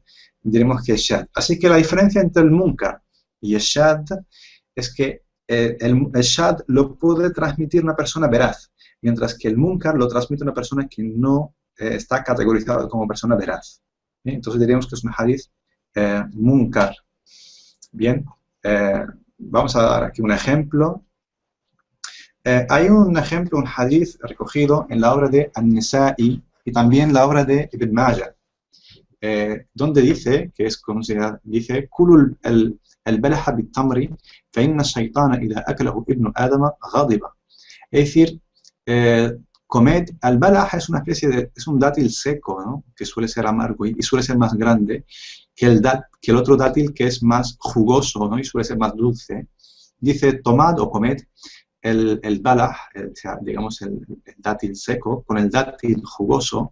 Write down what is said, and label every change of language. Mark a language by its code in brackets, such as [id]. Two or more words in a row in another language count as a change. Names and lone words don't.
[es] Diremos que es shad. Así que la diferencia entre el munkar y el shad es que el shad lo puede transmitir una persona veraz, mientras que el munkar lo transmite una persona que no está categorizada como persona veraz. ¿Bien? Entonces diríamos que es un [ar] حديث منكر. [es] Bien, vamos a dar aquí un ejemplo. Hay un ejemplo, un hadith recogido en la obra de An-Nisa'i y también la obra de Ibn Majah, donde dice, que es como se dice, [ar] كلوا البلح بالتمر فإن الشيطان إذا أكله ابن آدم غضب. [es] Es decir, comed, al-balah es una especie de, es un dátil seco, ¿no? Que suele ser amargo y suele ser más grande que el otro dátil que es más jugoso, ¿no? Y suele ser más dulce. Dice, tomad o comed el balah, o sea, digamos el dátil seco, con el dátil jugoso.